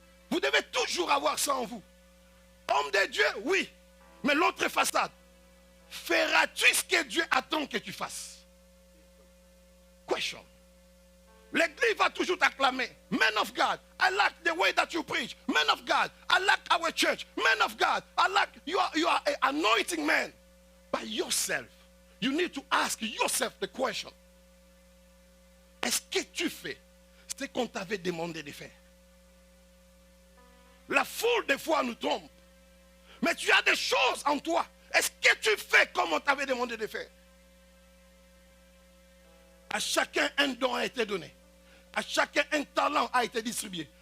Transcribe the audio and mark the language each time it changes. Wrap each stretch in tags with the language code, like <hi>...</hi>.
<fr>Vous devez toujours avoir ça en vous. Homme de Dieu, oui. Mais l'autre façade, feras-tu ce que Dieu attend que tu fasses? Question. L'église va toujours t'acclamer.</fr> <en>Men of God, I like the way that you preach. Men of God, I like our church. Men of God, I like you are an anointing man. By yourself, you need to ask yourself the question.</en> <fr>Est-ce que tu fais ce qu'on t'avait demandé de faire? La foule des fois nous trompe. Mais tu as des choses en toi. Est-ce que tu fais comme on t'avait demandé de faire? À chacun un don a été donné. À chacun un talent a été distribué.</fr>